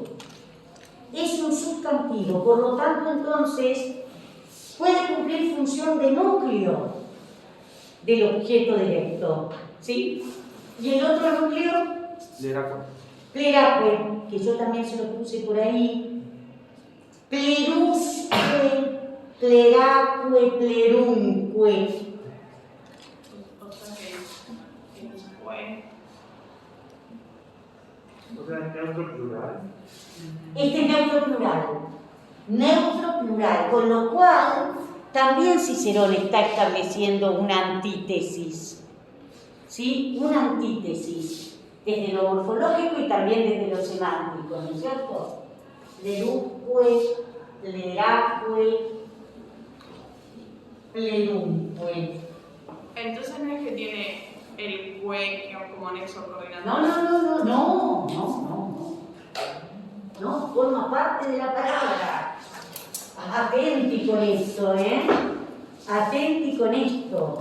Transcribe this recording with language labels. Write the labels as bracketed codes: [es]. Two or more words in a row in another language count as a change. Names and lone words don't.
[es] Es un sustantivo, por lo tanto, entonces, puede cumplir función de núcleo del objeto directo, ¿sí? Y el otro núcleo, pleracque, que yo también se lo puse por ahí, [la] plerusque, pleracque, plerunque. [es] O sea que fue. O sea, neutro plural. Este es neutro plural, con lo cual también Cicerón está estableciendo una antítesis, ¿sí? Una antítesis, desde lo morfológico y también desde lo semántico, ¿no es cierto? [la] Plerusque, pleracque, plerunque. [es] Entonces no es que tiene el cue como anexo coordinador. No, forma parte de la palabra. Atenti con esto, ¿eh? Atenti con esto.